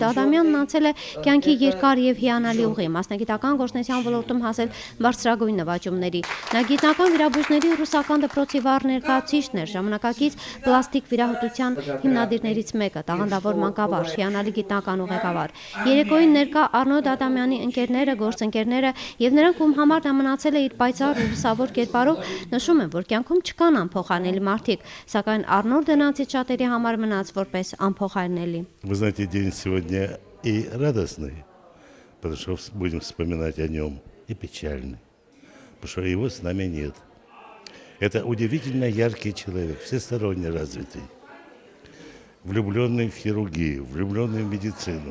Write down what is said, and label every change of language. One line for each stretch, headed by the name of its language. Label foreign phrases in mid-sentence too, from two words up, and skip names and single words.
Armenian: Ադամյանն անցել է կյանքի երկար եւ հիանալի ուղի, մասնագիտական գործունեության ոլորտում հասել բարձրագույն նվաճումների։ Նա գիտնական վիրաբույժների ռուսական դպրոցի վառ ներկայացուցիչն էր, ժամանակակից պլաստիկ վիրահատության հիմնադիրներից մեկը, տաղանդավոր մանկավարժ, հիանալի գիտնական ու ղեկավար։ Երեկոյին ներկա Արնոլդ Ադամյանի ընկերները, գործընկերները եւ նրանք, ում համար նա մնացել է իր պայծառ ու լուսավոր կերպարով, նշում են, որ կյանքում չկան անփոխանելի մարդիկ, սակայն Արնոլդը նրանցից շատերի համար մնաց որպես անփոխարինելի։
Russian: Вы знаете, день сегодня и радостный, потому что будем вспоминать о нем, и печальный, потому что его с нами нет. Это удивительно яркий человек, всесторонне развитый, влюбленный в хирургию, влюбленный в медицину.